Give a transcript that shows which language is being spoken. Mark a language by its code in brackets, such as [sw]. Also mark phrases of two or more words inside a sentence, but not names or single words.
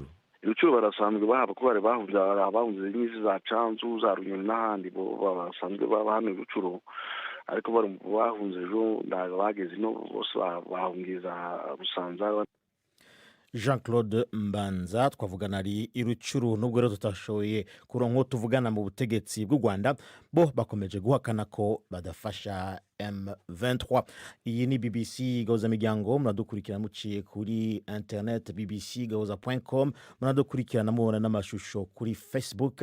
[rw] Rucuru barasanzwe bahaba ko bari bahunze n'izi za Canzu za Runyoni n'ahandi, bo basanzwe baba hano Rucuru, ariko bahunze ejo bageze no bose bahungiye za Busanza. [rn] Jean-Claude Mbanza twavugana ari irucuru, nubwo rero tutashoboye kuronka tuvugana mu butegetsi bw'u Rwanda, bo bakomeje guhakana ko badafasha M23. Iyi ni BBC Gahuza Miryango, muradukurikirana muciye kuri internet bbcgahuza.com, muradukurikirana mubona n'amashusho kuri Facebook.